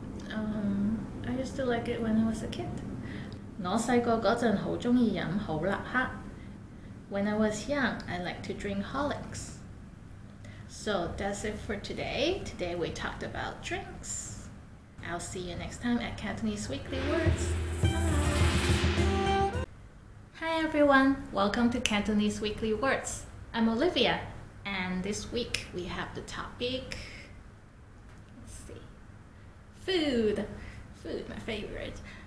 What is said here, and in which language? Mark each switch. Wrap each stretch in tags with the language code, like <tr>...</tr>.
<en>I used to like it when I was a kid.</en> <yue>我細個嗰陣好鍾意飲好立克。</yue> <en>When I was young, I liked to drink Horlicks. So that's it for today. Today we talked about drinks. I'll see you next time at Cantonese Weekly Words. Bye. Hi everyone, welcome to Cantonese Weekly Words. I'm Olivia, and this week we have the topic, food, my favorite.</en>